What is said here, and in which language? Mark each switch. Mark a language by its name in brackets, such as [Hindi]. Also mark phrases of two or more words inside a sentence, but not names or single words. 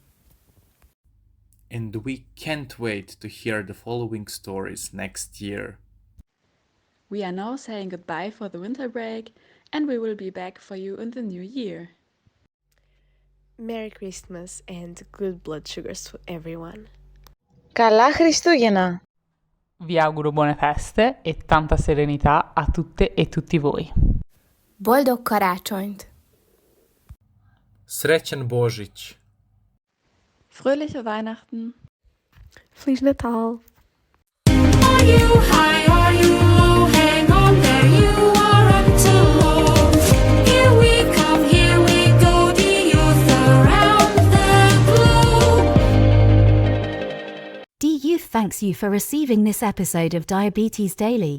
[English] And we can't wait to hear the following stories next year. We are now saying goodbye for the winter break, and we will be back for you in the new year. Merry Christmas and good blood sugars to everyone. [Greek] Καλά Χριστούγεννα! [Italian] Vi auguro buone feste e tanta serenità a tutte e tutti voi. [Hungarian] Boldog karácsonyt! [Serbian] Srećan Božić! [German] Fröhliche Weihnachten! [Portuguese] Feliz Natal! [English] Are you high? Are you low? Hang on there, you are up to low. Here we go, the youth around the globe. DYouth thanks you for receiving this episode of Diabetes Daily.